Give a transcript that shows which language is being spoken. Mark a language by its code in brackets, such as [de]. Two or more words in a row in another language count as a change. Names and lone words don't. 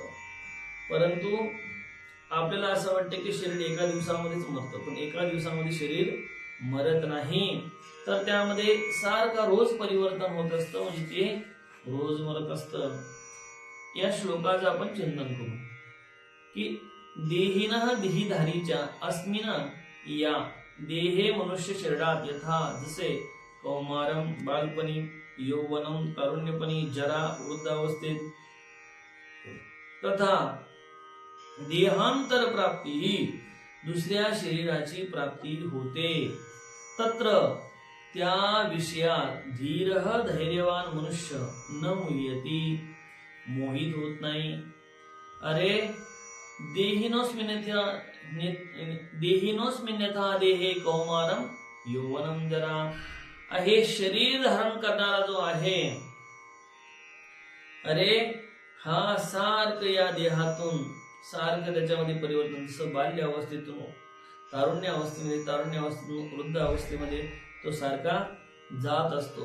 [mr] परंतु आपल्याला असं वाटतं की शरीर एका दिवसामध्येच मरतं, पण एका दिवसामध्ये शरीर मरत नाही, तर त्यामध्ये सारखा रोज परिवर्तन होत असतं, म्हणजे ते रोज मरत असतं। या श्लोकाचं आपण चिंतन करू की देहिनः देहीधारीच्या अस्मिन या देहे मनुष्य शरीरात यथा जसे कौमारम बालपणी, यौवनम तारुण्यपणी, जरा वृद्धावस्थेत, तथा देहांतर प्राप्ती ही दुसऱ्या शरीराची प्राप्ती होते, तत्र त्या विषयात धीरः धैर्यवान मनुष्य [sa] न मुह्यति, [mr] मोहित होत नाही। अरे [sa] देहिनोऽस्मिन् यथा देहे कौमारं यौवनं जरा, [mr] हे शरीर धारण करणारा जो आहे, अरे हा सारखं या देहातून सारखं त्याच्यामध्ये परिवर्तन, जसं बाल्य अवस्थेतून तारुण्य अवस्थेमध्ये, तारुण्य अवस्थेतून वृद्ध अवस्थेमध्ये तो सारखा जात असतो।